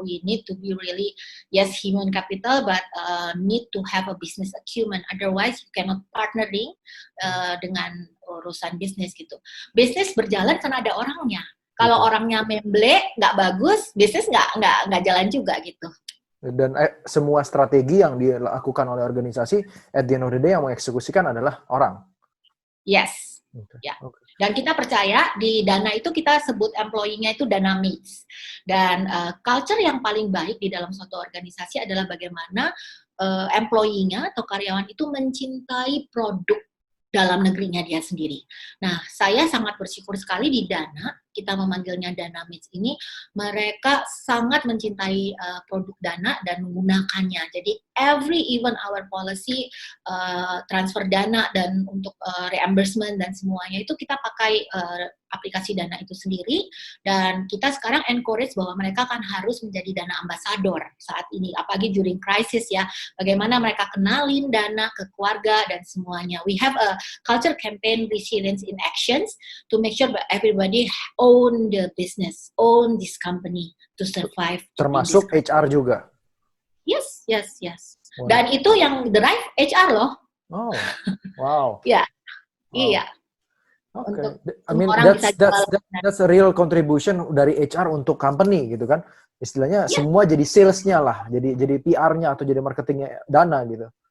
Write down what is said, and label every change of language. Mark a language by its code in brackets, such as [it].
[en] We need to be really, yes, human capital, but need to have a business acumen. Otherwise, you cannot partnering [id] dengan urusan bisnis gitu. Bisnis berjalan karena ada orangnya. Kalau orangnya memble, nggak bagus, bisnis nggak jalan juga gitu. Dan semua strategi yang dilakukan oleh organisasi, [en] at the end of the day [id] yang mengeksekusikan adalah orang. [en] Yes. [id] Ya. Dan kita percaya di Dana itu kita sebut employee-nya itu dynamics. Dan culture yang paling baik di dalam suatu organisasi adalah bagaimana employee-nya atau karyawan itu mencintai produk dalam negerinya dia sendiri. Nah, saya sangat bersyukur sekali di Dana, kita memanggilnya Dynamics ini, mereka sangat mencintai produk Dana dan menggunakannya. Jadi, [en] even our policy, [id] transfer Dana dan untuk reimbursement dan semuanya itu kita pakai aplikasi Dana itu sendiri, dan kita sekarang encourage bahwa mereka kan harus menjadi Dana ambassador saat ini, apalagi [en] during crisis [id] ya, bagaimana mereka kenalin Dana ke keluarga dan semuanya. [en] We have a culture campaign resilience in actions to make sure that everybody own the business, own this company to survive. [id] Termasuk HR juga? [en] Yes. Wow. [id] Dan itu yang drive HR loh. [en] Oh, wow. [id] Ya, [en] wow. [id] Iya. [en] Okay. I mean that's a real contribution [id] dari HR untuk company gitu kan. Istilahnya semua jadi sales-nya lah, jadi PR-nya atau jadi marketingnya Dana gitu.